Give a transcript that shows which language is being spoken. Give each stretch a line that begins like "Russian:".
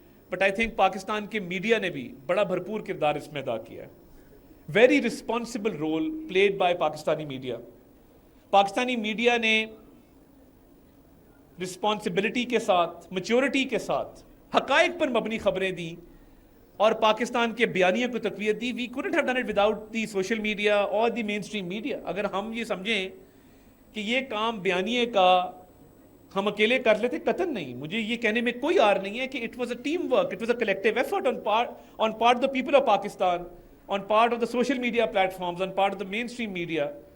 English: but I think
Urdu: Pakistan کے media نے بھی بڑا بھرپور کردار اس میں ادا کیا ہے.
English: Very responsible role played by Pakistani media.
Urdu: Pakistani media نے رسپانسبلٹی کے ساتھ، میچورٹی کے ساتھ حقائق پر مبنی خبریں دیں اور پاکستان کے بیانیے کو تقویت دی.
English: We couldn't have done it without the social media or the mainstream media.
Urdu: اگر ہم یہ سمجھیں کہ یہ کام بیانیے کا ہم اکیلے کر لیتے، قطعاً نہیں. مجھے یہ کہنے میں کوئی عار نہیں ہے کہ
English: It was a team work, it was a collective effort on part of the people of Pakistan, on part of the social media platforms, on part of the mainstream media.